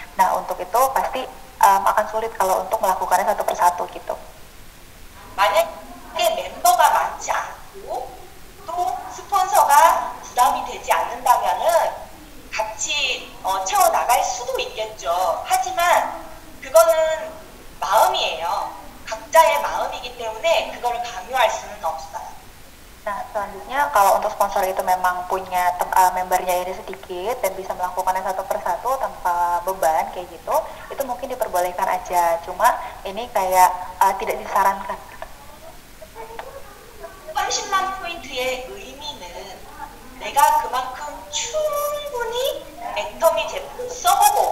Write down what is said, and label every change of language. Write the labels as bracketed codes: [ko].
[id] Nah, untuk itu pasti akan sulit kalau untuk melakukannya satu persatu gitu. [ko] 만약에 멤버가 많지 않고 또 스폰서가 부담이 되지 않는다면은 같이 채워 나갈 수도 있겠죠. 하지만 그거는 마음이에요. 각자의 마음이기 때문에 그거를 강요할 수는 없어요. [id] Nah, selanjutnya kalau untuk sponsor itu memang punya membernya ini sedikit dan bisa melakukannya satu persatu tanpa beban kayak gitu, itu mungkin diperbolehkan aja. Cuma ini kayak tidak disarankan. [ko] 30만 포인트의 의미는 내가 그만큼 충분히 애터미 제품을 써본